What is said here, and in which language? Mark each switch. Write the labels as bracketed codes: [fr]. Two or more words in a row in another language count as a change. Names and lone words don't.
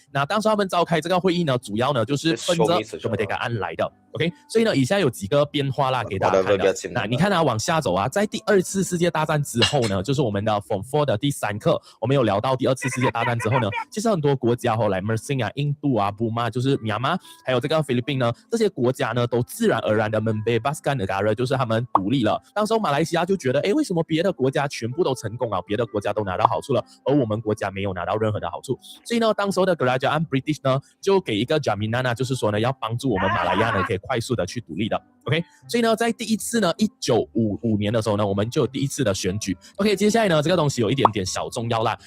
[zh] 那当时他们召开这个会议呢，主要呢就是奔着 Kemerdekaan 案来的 ，OK， 所以呢，以下有几个变化啦，给大家看的。那你看啊，往下走啊，在第2次世界大战之后呢，就是我们的 Form 4的第3课，我们有聊到第2次世界大战之后呢，其实很多国家来 Mersing 啊、印度啊、Burma 就是 Myanmar， 还有这个菲律宾呢，这些国家呢都自然而然的 [ms] membebaskan negara， [zh] 就是他们独立了。当时候马来西亚就觉得，为什么别的国家全部都成功了，别的国家都拿到好处了，而我们国家没有拿到任何的好处？所以呢，当时候的 [ms] Kerajaan British [zh] 呢，就给一个 jaminan 啊，就是说呢，要帮助我们马来亚呢，可以快速的去独立的。OK， 所以呢，在第1次呢，1955年的时候呢，我们就有第1次的选举。OK， 接下来呢，这个东西有一点点小重要啦。